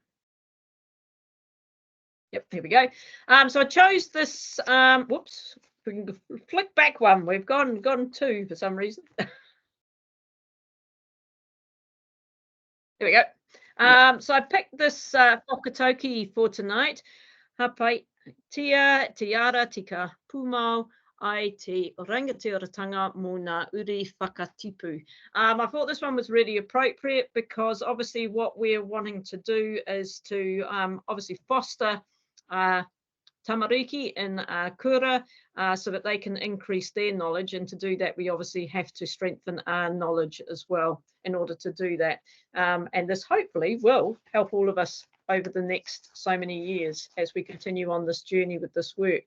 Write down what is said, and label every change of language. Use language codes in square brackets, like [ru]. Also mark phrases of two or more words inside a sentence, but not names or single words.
[en] Yep, here we go. So I chose this, whoops, we can flick back one. We've gone 2 for some reason. There we go. So I picked this whakatauki for tonight. [mi] Hapai tia tiara tika pumau ai te rangatiratanga mō ngā uri whakatipu. [en] I thought this one was really appropriate because obviously what we're wanting to do is to obviously foster tamariki in kura so that they can increase their knowledge, and to do that we obviously have to strengthen our knowledge as well in order to do that, and this hopefully will help all of us over the next so many years as we continue on this journey with this work.